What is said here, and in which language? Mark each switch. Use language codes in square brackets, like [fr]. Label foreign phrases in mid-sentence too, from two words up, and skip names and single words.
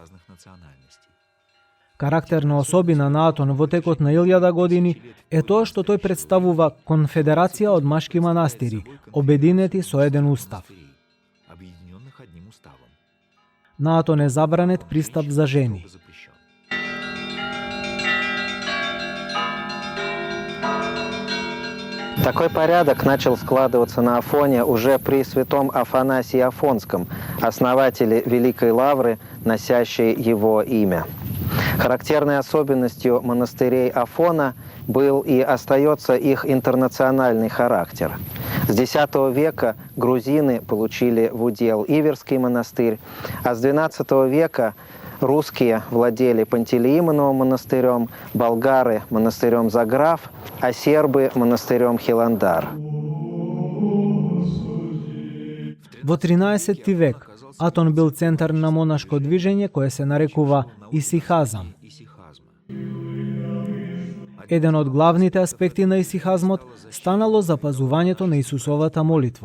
[mk] Карактерна особина на Атон во текот на 1000 години е тоа што тој представува конфедерација од машки манастири, обединети со еден устав. На Атон е забранет пристап за жени. [ru] Такой порядок начал складываться на Афоне уже при святом Афанасии Афонском, основателе Великой Лавры, носящей его имя. Характерной особенностью монастырей Афона был и остается их интернациональный характер. С X века грузины получили в удел Иверский монастырь, а с XII века русские владели Пантелеимоновым монастырем, болгары – монастырем Заграф, а сербы – монастырем Хиландар. [mk] Во 13 век Атон бил центар на монашко движење кое се нарекува исихазам. Еден од главните аспекти на исихазмот станало запазувањето на Исусовата молитва.